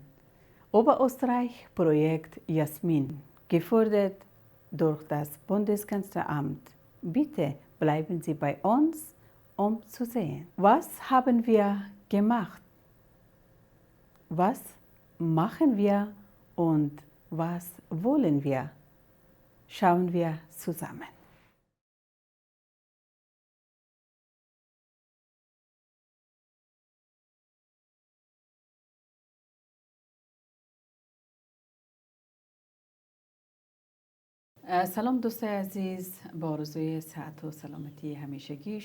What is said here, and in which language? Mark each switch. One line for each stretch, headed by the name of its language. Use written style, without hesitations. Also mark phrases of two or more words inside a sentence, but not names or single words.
German: Oberösterreich-Projekt Jasmin, gefördert durch das Bundeskanzleramt. Bitte bleiben Sie bei uns, um zu sehen. Was haben wir gemacht? Was machen wir und was wollen wir? Schauen wir zusammen.
Persian: سلام دوستای عزیز، با آرزوی صحت و سلامتی همیشگی